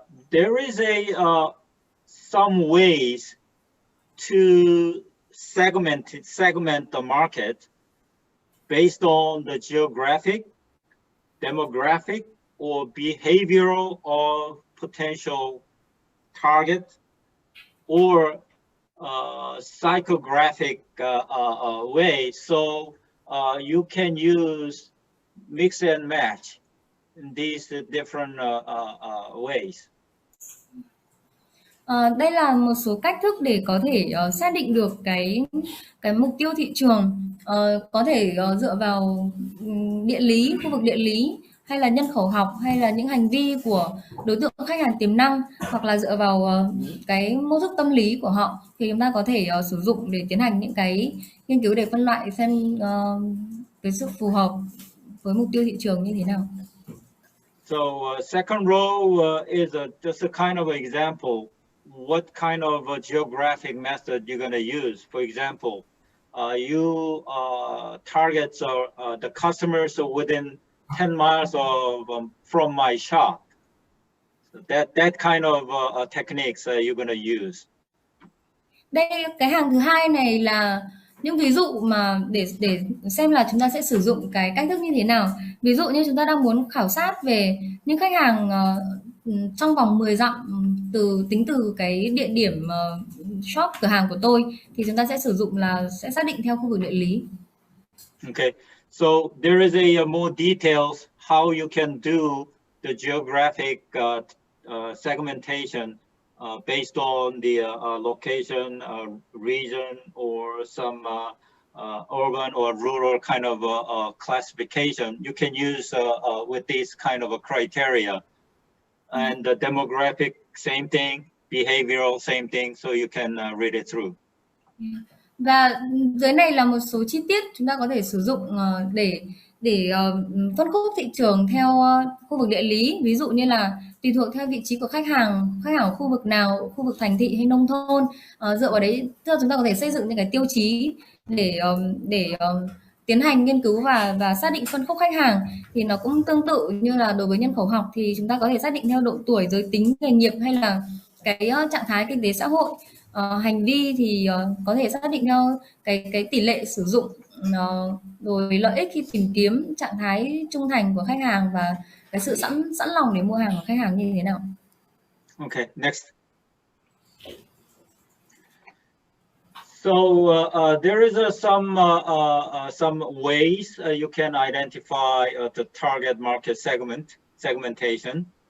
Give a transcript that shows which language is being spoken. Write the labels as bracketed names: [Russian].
[English] There is some ways to segment the market based on the geographic, demographic, or behavioral or potential target, or psychographic way. So you can use mix and match in these different ways. [Vietnamese] Đây là một số cách thức để có thể xác định được cái mục tiêu thị trường, có thể dựa vào địa lý, khu vực địa lý, hay là nhân khẩu học, hay là những hành vi của đối tượng khách hàng tiềm năng, hoặc là dựa vào cái mô thức tâm lý của họ, thì chúng ta có thể sử dụng để tiến hành những cái nghiên cứu để phân loại xem cái sự phù hợp với mục tiêu thị trường như thế nào. [English] So second row is just a kind of example. What kind of geographic method you're going to use? For example, you target the customers within 10 miles from my shop. So that kind of techniques you're going to use. [Vietnamese] Đây, cái hàng thứ hai này là những ví dụ mà để xem là chúng ta sẽ sử dụng cái cách thức như thế nào. Ví dụ như chúng ta đang muốn khảo sát về những khách hàng trong vòng 10 dặm tính từ cái địa điểm shop cửa hàng của tôi, thì chúng ta sẽ sử dụng là sẽ xác định theo khu vực địa lý. [English] Okay, so there is a more details how you can do the geographic segmentation based on the location, region, or some urban or rural kind of classification. You can use with these kind of a criteria. And the demographic, same thing, behavioral, same thing, so you can read it through. [Vietnamese] Và dưới này là một số chi tiết chúng ta có thể sử dụng để phân khúc thị trường theo khu vực địa lý. Ví dụ như là tùy thuộc theo vị trí của khách hàng ở khu vực nào, khu vực thành thị hay nông thôn. Dựa vào đấy, tức là chúng ta có thể xây dựng những cái tiêu chí để tiến hành nghiên cứu và xác định phân khúc khách hàng. Thì nó cũng tương tự như là đối với nhân khẩu học, thì chúng ta có thể xác định theo độ tuổi, giới tính, nghề nghiệp hay là cái trạng thái kinh tế xã hội. Hành vi thì có thể xác định theo cái tỷ lệ sử dụng, rồi lợi ích khi tìm kiếm, trạng thái trung thành của khách hàng và cái sự sẵn lòng để mua hàng của khách hàng như thế nào. [English] Okay, next. So there is some ways you can identify the target market segmentation.